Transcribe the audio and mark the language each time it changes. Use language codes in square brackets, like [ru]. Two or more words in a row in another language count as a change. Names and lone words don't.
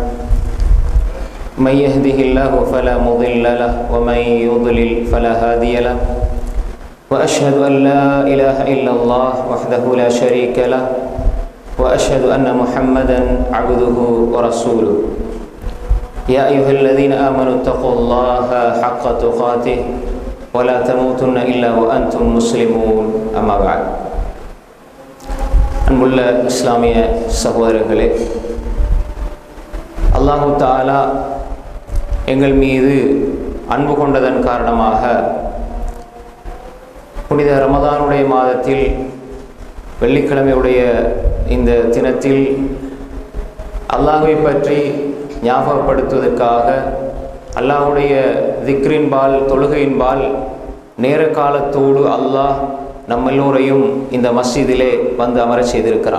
[ar] من يهده الله فلا مضل له ومن يضلل فلا هادي له وأشهد أن لا إله إلا الله وحده لا شريك له وأشهد أن محمدا عبده ورسوله يا أيها الذين آمنوا اتقوا الله حق تقاته ولا تموتن إلا وأنتم مسلمون أما بعد [ta] அன்புள்ள இஸ்லாமிய சகோதரர்களே, [ar] الله تعالى [ta] எங்கள் மீது அன்பு கொண்டதன் காரணமாக புனித ரமதானுடைய மாதத்தில் வெள்ளிக்கிழமையுடைய இந்த தினத்தில் அல்லாஹ்வை பற்றி ஞாபகப்படுத்துவதற்காக அல்லாஹ்வுடைய திக்ரின்பால் தொழுகையின்பால் நேர காலத்தோடு அல்லாஹ் நம்மெல்லோரையும் இந்த மஸ்ஜிதிலே வந்து அமர செய்திருக்கிறான்.